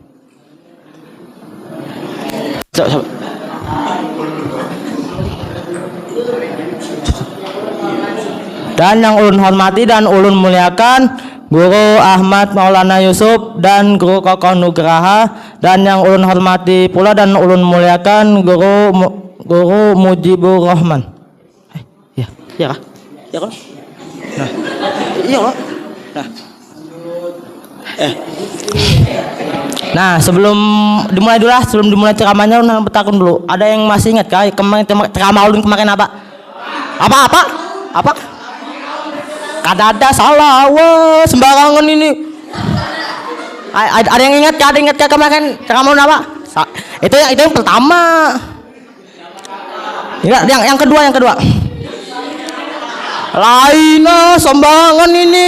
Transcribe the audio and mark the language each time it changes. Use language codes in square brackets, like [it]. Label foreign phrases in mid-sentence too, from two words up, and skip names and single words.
[bjn] Dan yang ulun hormati dan ulun muliakan Guru Ahmad Maulana Yusuf dan Guru Kokoh Nugraha, dan yang ulun hormati pula dan ulun muliakan Guru Mujibur Rahman. Iya kah? Nah. Iya kah? Nah, sebelum dimulai ceramahnya ulun bertakun dulu. Ada yang masih ingat kah kemarin ceramah ulun kemarin apa? Apa? Kada ada salah, wah sembarangan ini. Ada yang ingat kah kemarin ceramah apa? Itu yang pertama. Yang kedua. Lainnya sembarangan ini.